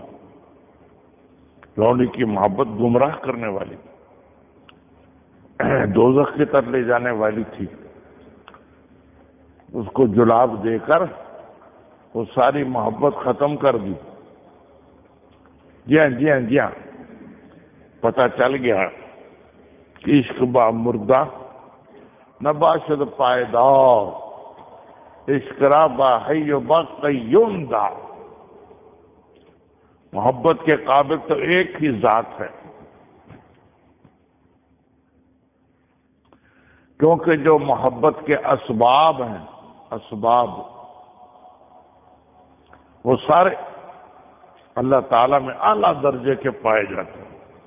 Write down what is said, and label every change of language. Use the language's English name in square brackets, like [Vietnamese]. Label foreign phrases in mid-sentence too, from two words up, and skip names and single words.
[Urdu] لونڈی کی محبت گمراہ کرنے والی، دوزخ کی طرف لے جانے والی تھی، اس کو جلاب دے کر وہ ساری محبت ختم کر دی۔ جی ہاں، پتہ چل گیا کہ [Persian] عشق با مردہ نباشد پائیدار، عشق را با حی و با قیوم دار۔ [Urdu] محبت کے قابل تو ایک ہی ذات ہے، کیونکہ جو محبت کے اسباب ہیں، اسباب وہ سارے اللہ تعالیٰ میں اعلیٰ درجے کے پائے جاتے ہیں۔